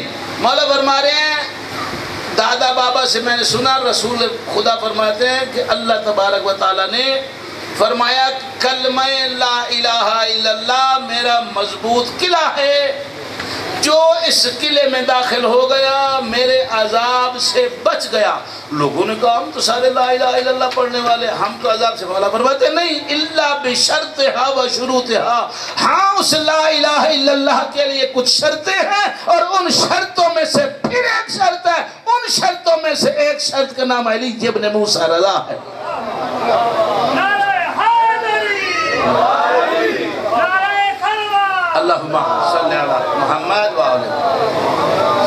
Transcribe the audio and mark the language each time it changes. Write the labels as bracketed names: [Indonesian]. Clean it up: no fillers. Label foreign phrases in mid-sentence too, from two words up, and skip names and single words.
[Urdu] مولا فرما رہے ہیں دادا بابا سے میں نے سنا, رسول خدا فرماتے ہیں کہ اللہ تبارک و تعالیٰ نے فرمایا کلمہ [Arabic] لا الہ الا اللہ [Urdu] میرا مضبوط قلعہ ہے, جو اس قلعے میں داخل ہو گیا میرے عذاب سے بچ گیا. لوگوں نے کہا ہم تو سارے [Arabic] لا الہ الا اللہ [Urdu] پڑھنے والے, ہم تو عذاب سے. مولا فرماتے نہیں, [Arabic] الا بشرطھا و شروطھا. [Urdu] ہاں اس [Arabic] لا الہ الا اللہ [Urdu] کے لیے کچھ شرطیں ہیں, اور ان شرطوں میں سے پھر ایک شرط ہے, ان شرطوں میں سے ایک شرط کا نام علی ابن موسیٰ رضا ہے. [Arabic] اللہم صلی علی محمد وآلہ.